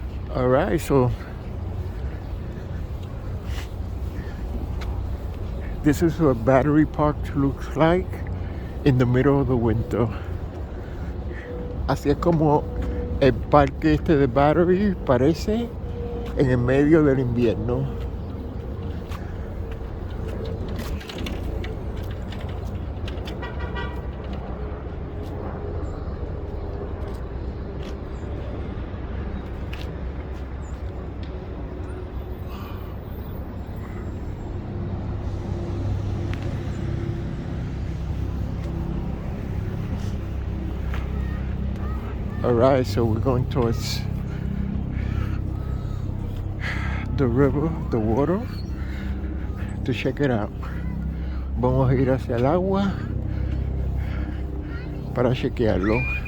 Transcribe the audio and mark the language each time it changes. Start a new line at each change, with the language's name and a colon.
Spanish: Alright, so this is what Battery Park looks like in the middle of the winter. Así es como el parque este de Battery parece en el medio del invierno.
English: Alright, so we're going towards the river, the water, to check it out.
Spanish: Vamos a ir hacia el agua para chequearlo.